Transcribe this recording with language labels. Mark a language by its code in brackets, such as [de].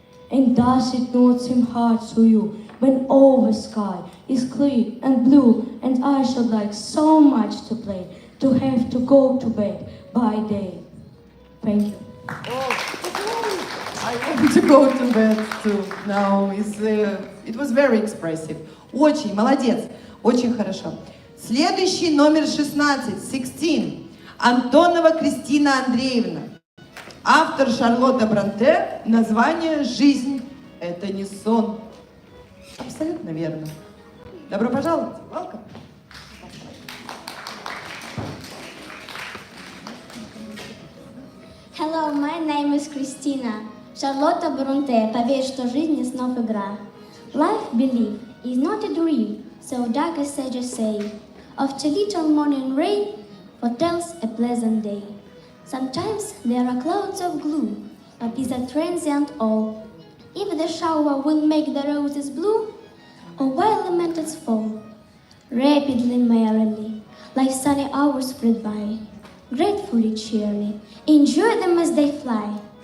[en] And does it not seem hard to you when all the sky is clear and blue, and I should like so much to play, to have to go to bed by day? Thank you. I want to go to bed too. No, it was very expressive. [ru] Очень, молодец, очень хорошо. Следующий номер 16. Антонова Кристина Андреевна. Автор Шарлотта Бронте. Название «Жизнь – это не сон». Абсолютно верно. Добро пожаловать. [en] Welcome. Hello, my name is Christina. Шарлотта Бронте. [ru] Поверь, что жизнь не снов игра. [en] Life, believe, is not a dream, so dark as sages say. After little morning rain, foretells a pleasant day. Sometimes there are clouds of gloom, but these are transient all. If the shower will make the roses blue, or while the metals fall, rapidly, merrily, like sunny hours flit by, gratefully, cheerily, enjoy them as they fly.